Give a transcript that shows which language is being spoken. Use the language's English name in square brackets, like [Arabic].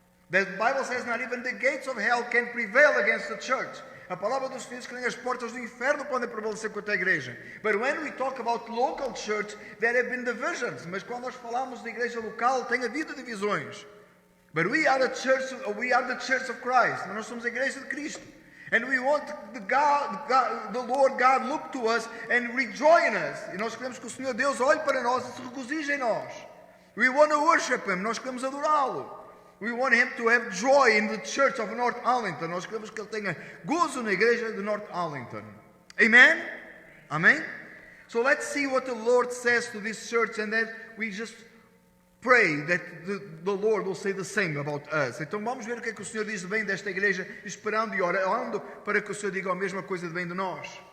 [English] The Bible says not even the gates of hell can prevail against the church. [Portuguese] A palavra do Senhor diz que nem as portas do inferno podem prevalecer contra a igreja. [English] But when we talk about local church, there have been divisions. [Portuguese] Mas quando nós falamos de igreja local, tem havido divisões. [English] But we are the church of Christ. [Portuguese] Nós somos a igreja de Cristo. [English] And we want the Lord God look to us and rejoice in us. [Portuguese] E nós queremos que o Senhor Deus olhe para nós e se regozije em nós. [English] We want to worship Him. [Portuguese] Nós queremos adorá-lo. [English] We want him to have joy in the church of North Arlington. [Portuguese] Nós queremos que ele tenha gozo na igreja de North Arlington. [English] Amen? Amen? So let's see what the Lord says to this church, and then we just pray that the Lord will say the same about us. [Portuguese] Então vamos ver o que é que o Senhor diz de bem desta igreja, esperando e orando para que o Senhor diga a mesma coisa de bem de nós.